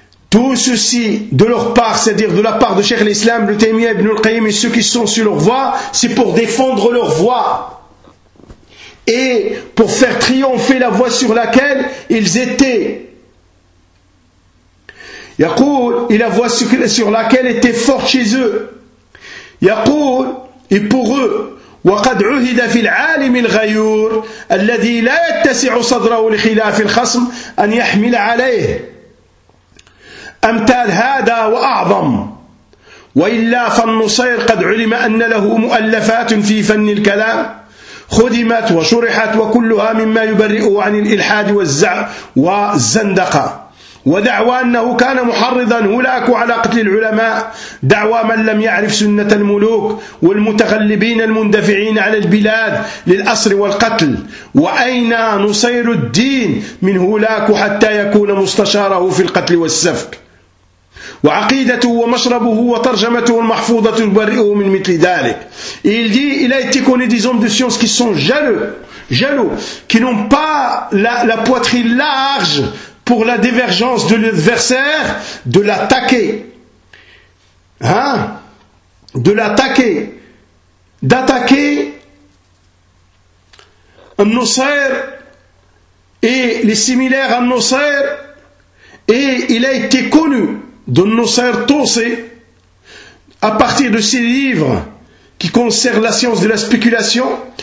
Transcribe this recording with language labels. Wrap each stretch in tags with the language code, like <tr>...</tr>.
<fr>Tout ceci de leur part, c'est-à-dire de la part de Cheikh l'Islam, le Taymiyyah, Ibn al-Qayyim et ceux qui sont sur leur voie, c'est pour défendre leur voie. et pour faire triompher la voie sur laquelle ils étaient. Yaqul, et la voie sur laquelle était forte chez eux. Yaqul, et pour eux.</fr> <ar>وقد عهد في العالم الغيور الذي لا يتسع صدره لخلاف الخصم أن يحمل عليه أمثال هذا وأعظم وإلا فالنصير قد علم أن له مؤلفات في فن الكلام خدمت وشرحت وكلها مما يبرئه عن الإلحاد والزندقة ودعوى أنه كان محرضا هلاك على قتل العلماء دعوى من لم يعرف سنة الملوك والمتغلبين المندفعين على البلاد للأسر والقتل وأين نصير الدين من هلاك حتى يكون مستشاره في القتل والسفك وعقيدته ومشربه وترجمته المحفوظة تبرئه من مثل ذلك</ar> <fr>il dit il a été connu des hommes de science qui sont jaloux qui n'ont pas la poitrine large pour la divergence de l'adversaire, de l'attaquer. Hein? De l'attaquer. D'attaquer Al-Nusayr et les similaires à Al-Nusayr. Et il a été connu de Al-Nusayr Tosé à partir de ses livres qui concernent la science de la spéculation.</fr>